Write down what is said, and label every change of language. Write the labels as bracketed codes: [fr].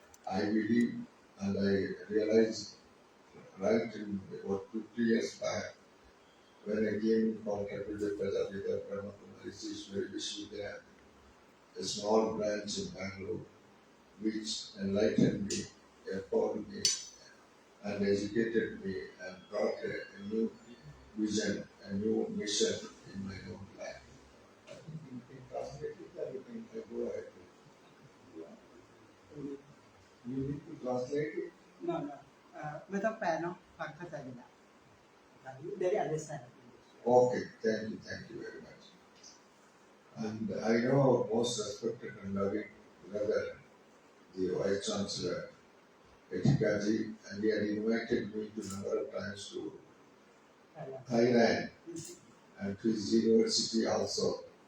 [en] I believe and I realized right in about 50 years back when I came in contact with the Prajapita Brahma Kumari Ishwari Vishwavidya, a small branch in Bangalore, which enlightened me, empowered me, and educated me, and brought a new vision, a new mission in my own life. I think you can translate it or you can go ahead. You need to translate it? No, no. [th] ไม่ต้องแปลเนาะฟังเข้าใจอยู่แล้ว [en] Very understand. Okay, thank you very much. And I know most respected and loving brother, the Vice Chancellor, Etikaji, and he had invited me to number of times to Thailand and to his university also.